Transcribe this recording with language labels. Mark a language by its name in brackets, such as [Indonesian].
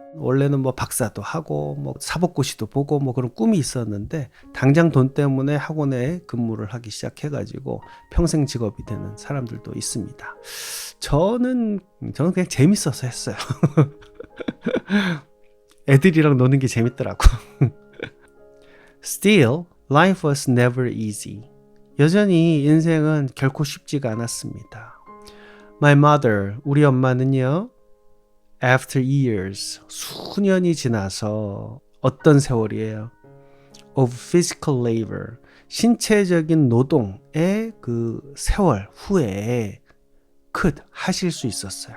[Korean] 원래는 뭐 박사도 하고 뭐 사법고시도 보고 뭐 그런 꿈이 있었는데 당장 돈 때문에 학원에 근무를 하기 시작해가지고 평생 직업이 되는 사람들도 있습니다. 저는 그냥 재밌어서 했어요. 애들이랑 노는 게 재밌더라고. [English] Still, life was never easy. [Korean] 여전히 인생은 결코 쉽지가 않았습니다. [English] My mother, [Korean] 우리 엄마는요, [English] after years, [Korean] 수년이 지나서 어떤 세월이에요? [English] of physical labor, [Korean] 신체적인 노동의 그 세월 후에 could 하실 수 있었어요.